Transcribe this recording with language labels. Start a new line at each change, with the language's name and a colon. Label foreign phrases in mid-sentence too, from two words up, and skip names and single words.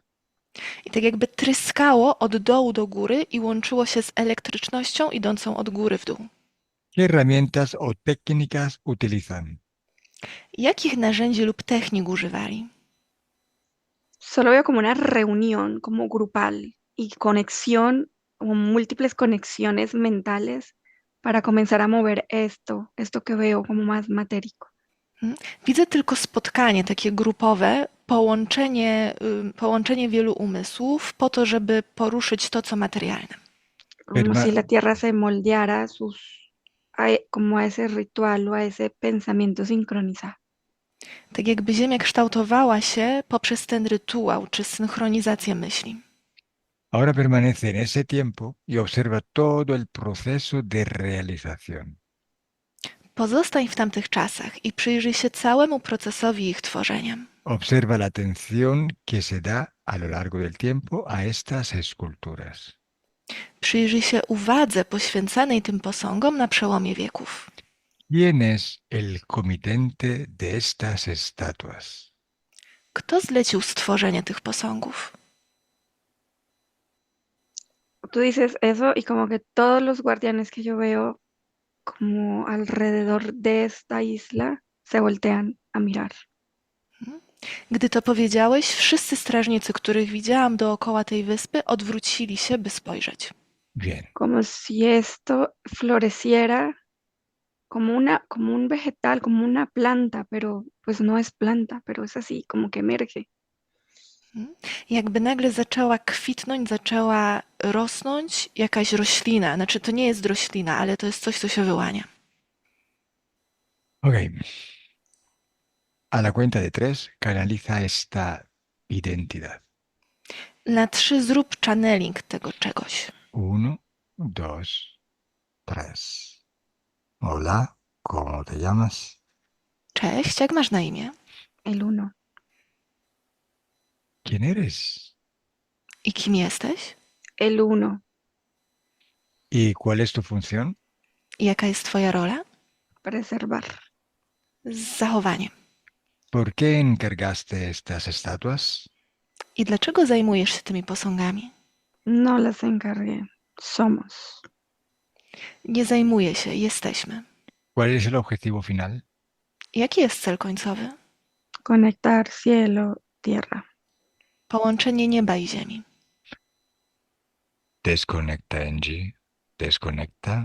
Polish: I tak jakby tryskało od dołu do góry i łączyło się z elektrycznością idącą od góry w dół.
Spanish: ¿Qué herramientas o técnicas utilizan?
Polish: Jakich narzędzi lub technik używali?
Spanish: Solo veo como una reunión, como grupal y conexión o múltiples conexiones mentales para comenzar a mover esto que veo como más matérico.
Polish: Widzę tylko spotkanie takie grupowe, połączenie wielu umysłów po to, żeby poruszyć to, co materialne.
Spanish: Como si la tierra se moldeara como a ese ritual o a ese pensamiento sincronizado.
Polish: Tak jakby Ziemia kształtowała się poprzez ten rytuał czy synchronizację myśli.
Spanish: Ahora permanece en ese tiempo y observa todo el proceso de realización.
Polish: Pozostań w tamtych czasach i przyjrzyj się całemu procesowi ich tworzenia.
Spanish: Observa la atención que se da a lo largo del tiempo a estas esculturas.
Polish: Przyjrzyj się uwadze poświęcanej tym posągom na przełomie wieków.
Spanish: ¿Quién es el comitente de estas estatuas?
Polish: Kto zlecił stworzenie tych posągów?
Spanish: Tú dices eso y como que todos los guardianes que yo veo como alrededor de esta isla se voltean a mirar.
Polish: Gdy to powiedziałeś, wszyscy strażnicy, których widziałam dookoła tej wyspy, odwrócili się, by spojrzeć.
Spanish: Bien. Como si esto floreciera como un vegetal, como una planta, pero pues no es planta, pero es así, como que emerge.
Polish: Jakby nagle zaczęła kwitnąć, zaczęła rosnąć jakaś roślina. Znaczy, to nie jest roślina, ale to jest coś, co się wyłania.
Spanish: Ok. A la cuenta de 3, canaliza esta identidad.
Polish: Na 3 zrób channeling tego czegoś.
Spanish: 1, 2, 3. Hola, ¿cómo te llamas?
Polish: Cześć, jak masz na imię?
Spanish: El uno. ¿Quién eres?
Polish: I kim jesteś?
Spanish: El uno. ¿Y cuál es tu función?
Polish: I jaka jest twoja rola?
Spanish: Preservar.
Polish: Z zachowaniem.
Spanish: ¿Por qué encargaste estas estatuas?
Polish: I dlaczego zajmujesz się tymi posągami?
Spanish: No las encargué. Somos.
Polish: Nie zajmuję się, jesteśmy.
Spanish: ¿Cuál es el objetivo final?
Polish: Jaki jest cel końcowy?
Spanish: Conectar cielo, tierra.
Polish: Połączenie nieba i ziemi.
Spanish: Desconecta, Angie. Desconecta.